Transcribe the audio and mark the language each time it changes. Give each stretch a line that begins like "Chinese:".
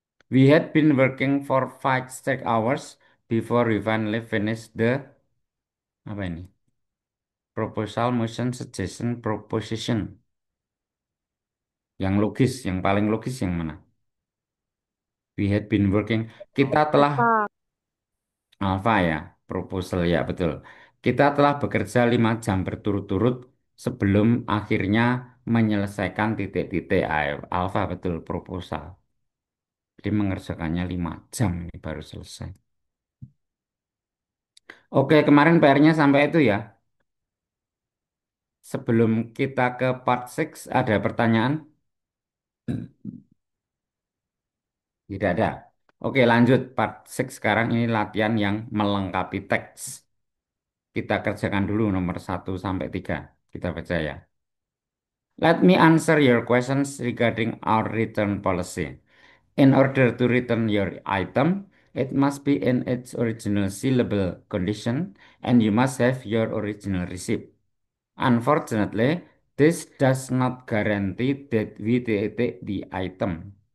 English: We had been working for 5 straight hours before we finally finished the
Indonesian: apa ini?
English: Proposal, motion, suggestion, proposition.
Indonesian: Yang logis, yang paling logis yang mana?
English: We had been working.
Indonesian: Kita telah
English: Alpha.
Indonesian: Alfa ya, proposal ya betul. Kita telah bekerja 5 jam berturut-turut sebelum akhirnya menyelesaikan titik-titik Alfa betul proposal. Jadi mengerjakannya 5 jam ini baru selesai. Oke, kemarin PR-nya sampai itu ya. Sebelum kita ke part 6 ada pertanyaan? Tidak ada. Oke, lanjut part 6 sekarang ini latihan yang melengkapi teks. Kita kerjakan dulu nomor 1 sampai 3. Kita baca ya.
English: Let me answer your questions regarding our return policy. In order to return your item, it must be in its original sealable condition and you must have your original receipt. Unfortunately, this does not guarantee that we take the item.